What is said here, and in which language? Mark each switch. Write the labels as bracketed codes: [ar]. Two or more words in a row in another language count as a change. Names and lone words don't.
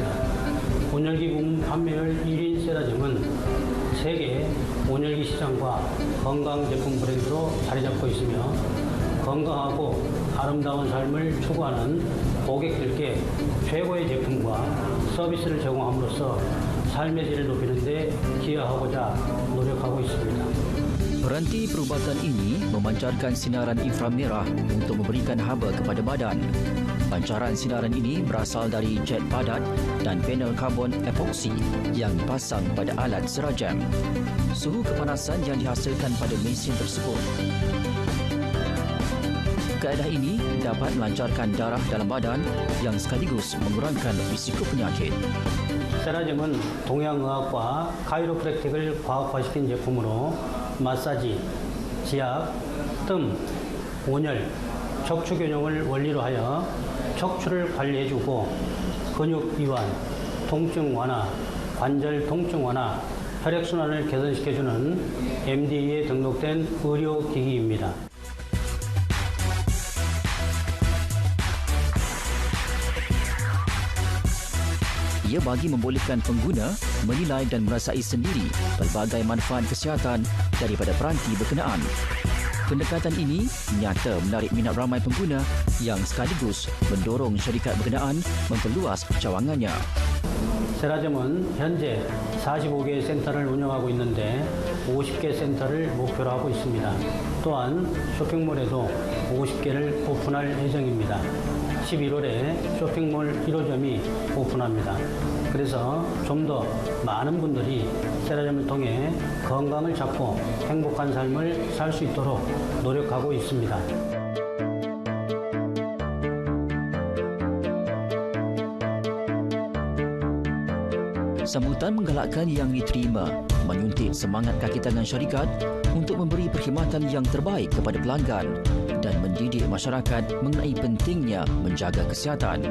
[ko] 온열기 부문 판매율 1위인 세라젬은 세계 온열기 시장과 건강 제품 브랜드로 자리 잡고 있으며 건강하고 아름다운 삶을 추구하는 고객들께 최고의 제품과 서비스를 제공함으로써 삶의 질을 높이는 데 기여하고자 노력하고 있습니다. [ms] Peranti perubatan ini memancarkan sinaran inframerah untuk memberikan haba kepada badan. Pancaran sinaran ini berasal dari jet padat dan panel karbon epoksi yang dipasang pada alat Serajam. Suhu kepanasan yang dihasilkan pada mesin tersebut. Kaedah ini dapat melancarkan darah dalam badan yang sekaligus mengurangkan risiko penyakit. [ko] 세라젬은 동양의학과 카이로프랙틱을 과학화시킨 제품으로 마사지, 지압, 뜸, 온열, 척추 균형을 원리로 하여 척추를 관리해주고 근육 이완, 통증 완화, 관절 통증 완화, 혈액순환을 개선시켜주는 MDA에 등록된 의료기기입니다. [ms] Ia bagi membolehkan pengguna menilai dan merasai sendiri pelbagai manfaat kesihatan daripada peranti berkenaan. Pendekatan ini nyata menarik minat ramai pengguna yang sekaligus mendorong syarikat berkenaan memperluas cawangannya. [ko] 세라젬은 현재 45개의 센터를 운영하고 있는데 50개 센터를 목표로 하고 있습니다. 또한 쇼핑몰에도 50개를 오픈할 예정입니다. 11월에 쇼핑몰 1호점이 오픈합니다. 그래서 좀 더 많은 분들이 세라젬을 통해 건강을 찾고 행복한 삶을 살 수 있도록 노력하고 있습니다. [ms] Sambutan menggalakkan yang diterima menyuntik semangat kaki tangan syarikat untuk memberi perkhidmatan yang terbaik kepada pelanggan dan mendidik masyarakat mengenai pentingnya menjaga kesihatan.